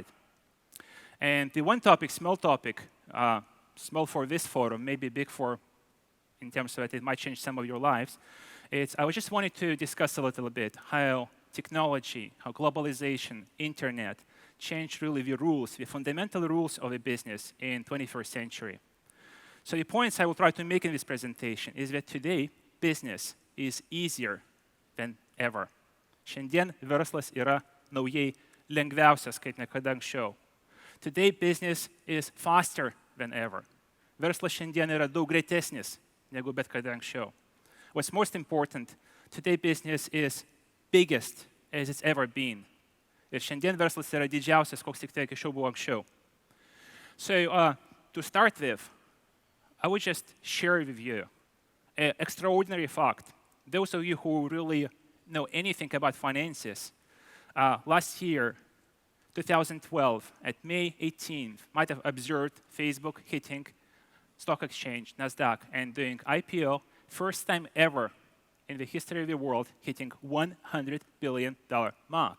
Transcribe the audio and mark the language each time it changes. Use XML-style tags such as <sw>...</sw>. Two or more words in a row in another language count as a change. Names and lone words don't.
<en>And the one topic, small for this forum, maybe big for in terms of that it might change some of your lives, I just wanted to discuss a little bit how technology, how globalization, internet, changed really the rules, the fundamental rules of a business in 21st century. So the points I will try to make in this presentation is that today, business is easier than ever.</en> <lt>Šiandien verslas yra naujai lengviausias, kaip niekada anksčiau.</lt> <en>Today, business is faster than ever.</en> <lt>Verslas šiandien yra daug greitesnis negu bet kada anksčiau.</lt> <en>What's most important, today business is biggest as it's ever been.</en> <lt>Ir šiandien verslas yra didžiausias, koks tik tai iki šiol buvo anksčiau.</lt> <en>So to start with, I would just share with you an extraordinary fact. Those of you who really know anything about finances, last year, 2012, at May 18th, might have observed Facebook hitting stock exchange, NASDAQ, and doing IPO, first time ever in the history of the world, hitting $100 billion mark.</en>